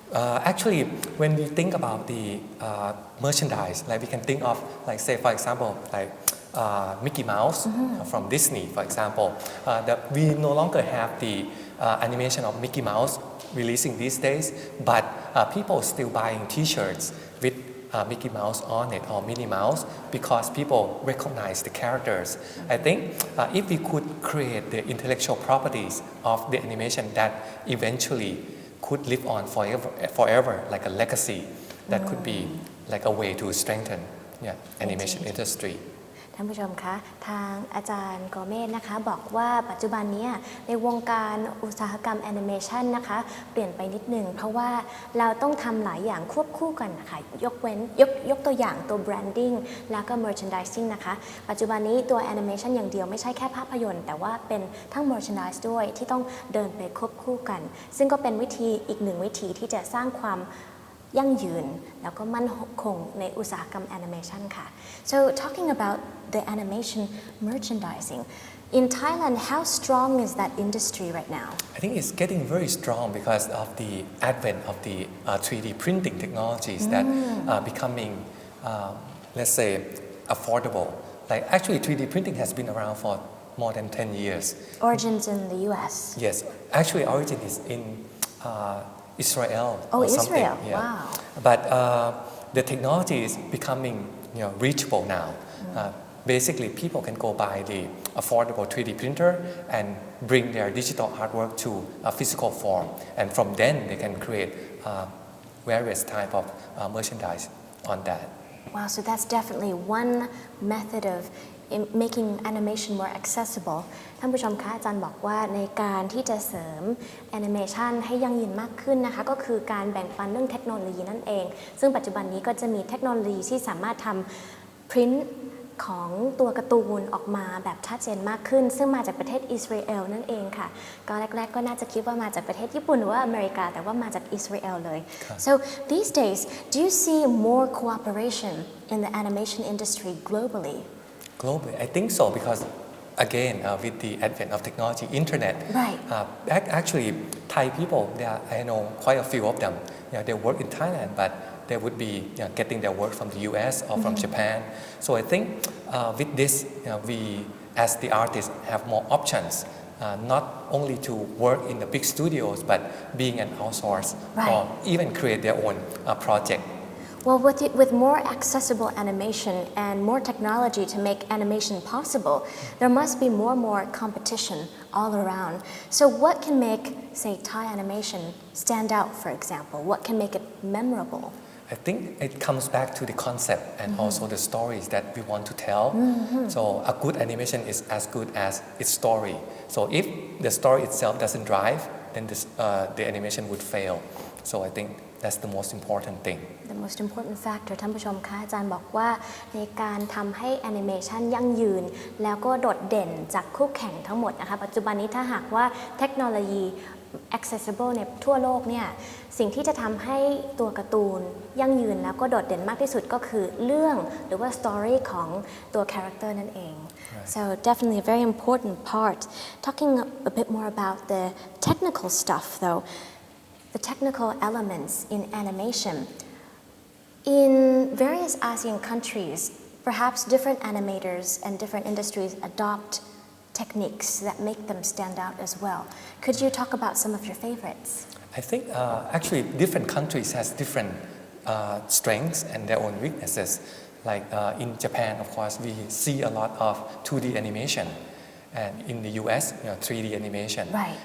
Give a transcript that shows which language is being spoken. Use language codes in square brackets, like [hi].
[en] Actually, when we think about the merchandise, like we can think of, like say for example, like Mickey Mouse from Disney, for example, that we no longer have the animation of Mickey Mouse releasing these days, but people still buying T-shirts with Mickey Mouse on it or Minnie Mouse because people recognize the characters. I think if we could create the intellectual properties of the animation that eventually could live on forever, like a legacy, that could be like a way to strengthen animation industry. [th] ท่านผู้ชมคะทางอาจารย์โกเมศนะคะบอกว่าปัจจุบันนี้ในวงการอุตสาหกรรมแอนิเมชันนะคะเปลี่ยนไปนิดนึงเพราะว่าเราต้องทำหลายอย่างควบคู่กันนะคะย กตัวอย่างตัว branding แล้วก็ merchandising นะคะปัจจุบันนี้ตัวแอนิเมชันอย่างเดียวไม่ใช่แค่ภาพยนตร์แต่ว่าเป็นทั้ง merchandise ด้วยที่ต้องเดินไปควบคู่กันซึ่งก็เป็นอีกหนึ่งวิธีที่จะสร้างความยั่งยืนแล้วก็มั่นคงในอุตสาหกรรมแอนิเมชันค่ะ [en] So talking about the animation merchandising in Thailand, how strong is that industry right now? I think it's getting very strong because of the advent of the 3D printing technologies that are becoming, let's say, affordable. Like actually 3D printing has been around for more than 10 years. Origins in the US? Yes, actually origin is in Israel. Oh, or something. Israel! Yeah. Wow. But the technology is becoming reachable now. Basically, people can go buy the affordable 3D printer and bring their digital artwork to a physical form, and from then they can create various type of merchandise on that. Wow, so that's definitely one method of making animation more accessible [th] ท่านผู้ชมคะอาจารย์บอกว่าในการที่จะเสริมแอนิเมชันให้ยั่งยืนมากขึ้นนะคะก็คือการแบ่งปันเรื่องเทคโนโลยีนั่นเองซึ่งปัจจุบันนี้ก็จะมีเทคโนโลยีที่สามารถทำพริ้นท์ ของตัวการ์ตูนออกมาแบบชัดเจนมากขึ้นซึ่งมาจากประเทศอิสราเอลนั่นเองค่ะก็แรกๆก็น่าจะคิดว่ามาจากประเทศญี่ปุ่นหรือว่าอเมริกาแต่ว่ามาจากอิสราเอลเลย [en] So these days do you see more cooperation in the animation industry globally? Globally, I think so because again with the advent of technology, internet. Right. Actually, Thai people, I know quite a few of them. They work in Thailand, but they would be getting their work from the US or from Japan. So I think with this, we as the artists have more options not only to work in the big studios but being an outsource or even create their own project. Well, with more accessible animation and more technology to make animation possible, there must be more competition all around. So what can make, say, Thai animation stand out, for example? What can make it memorable? I think it comes back to the concept and also the stories that we want to tell. So a good animation is as good as its story. So if the story itself doesn't drive, then the animation would fail. So I think that's the most important thing. The most important factor [th] ท่านผู้ชมคะอาจารย์บอกว่าในการทำให้แอนิเมชันยั่งยืนแล้วก็โดดเด่นจากคู่แข่งทั้งหมดนะคะปัจจุบันนี้ถ้าหากว่าเทคโนโลยี accessible ในทั่วโลกเนี่ยสิ่งที่จะทำให้ตัวการ์ตูนยั่งยืนแล้วก็โดดเด่นมากที่สุดก็คือเรื่องหรือว่า story ของตัว character นั่นเอง [en] so definitely a very important part talking a bit more about the technical stuff though the technical elements in animation in various ASEAN countries perhaps different animators and different industries adopt techniques that make them stand out as well. Could you talk about some of your favorites? I think actually different countries has different strengths and their own weaknesses. Like in Japan, of course, we see a lot of 2D animation, and in the US, 3D animation. Right.